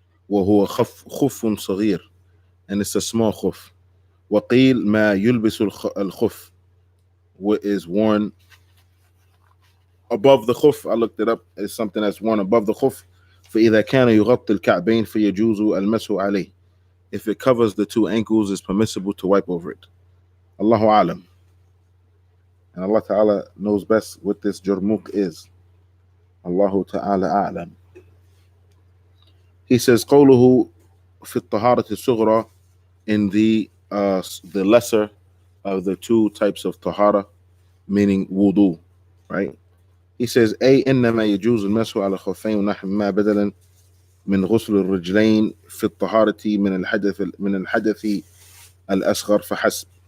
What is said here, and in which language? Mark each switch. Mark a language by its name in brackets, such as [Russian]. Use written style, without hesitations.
[Arabic] وهو خف صغير, [English] and it's a small khuf. [Arabic] وقيل ما يلبس الخف, [English] what is worn above the khuf. I looked it up. It's something that's worn above the khuf. [Arabic] فإذا كان يغطي الكعبين فيجوز المسح عليه. [English] If it covers the two ankles, it's permissible to wipe over it. Allahu alam. And Allah Ta'ala knows best what this jurmuk is. Allahu Ta'ala a'lam. He says [Arabic] قوله في الطهارة الصغرى, [English] in the lesser of the two types of tahara, meaning wudu, right? He says [Arabic] أي إنما يجوز المسح على الخفين ونحو ما بدلا من غسل الرجلين في الطهارة من الحدث الأصغر فحسب.